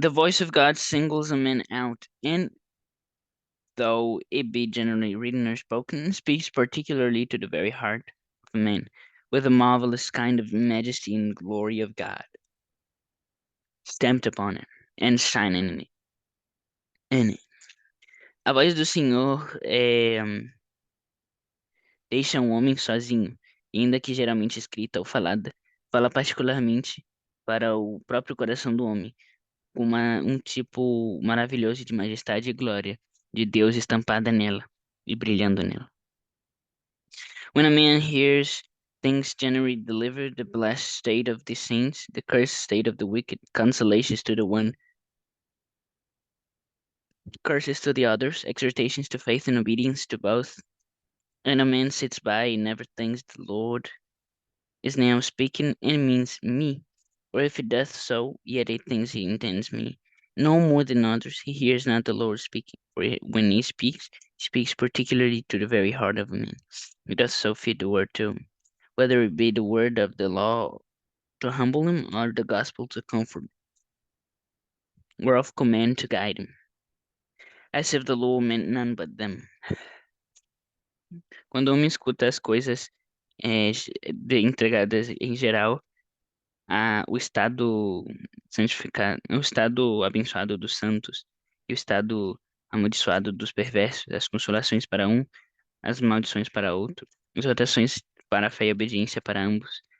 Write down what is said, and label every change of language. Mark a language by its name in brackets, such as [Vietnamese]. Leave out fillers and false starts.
[English] The voice of God singles a man out, and though it be generally written or spoken, speaks particularly to the very heart of man, with a marvelous kind of majesty and glory of God stamped upon it and shining in it. [Portuguese] A voz do Senhor deixa um homem sozinho, e ainda que geralmente escrita ou falada, fala particularmente para o próprio coração do homem, com um tipo maravilhoso de majestade e glória de Deus estampada nela e brilhando nela. [English] When a man hears things generally delivered, the blessed state of the saints, the cursed state of the wicked, consolations to the one, curses to the others, exhortations to faith and obedience to both, and a man sits by and never thinks the Lord is now speaking and means me, or if he doth so, yet he thinks he intends me. No more than others, he hears not the Lord speaking, for when he speaks particularly to the very heart of a man. He doth so fit the word to him, whether it be the word of the law to humble him, or the gospel to comfort him, or of command to guide him, as if the law meant none but them. [Portuguese] Quando o homem escuta as coisas entregadas em geral, o estado santificado, o estado abençoado dos santos e o estado amaldiçoado dos perversos, as consolações para um, as maldições para outro, exortações para a fé e obediência para ambos.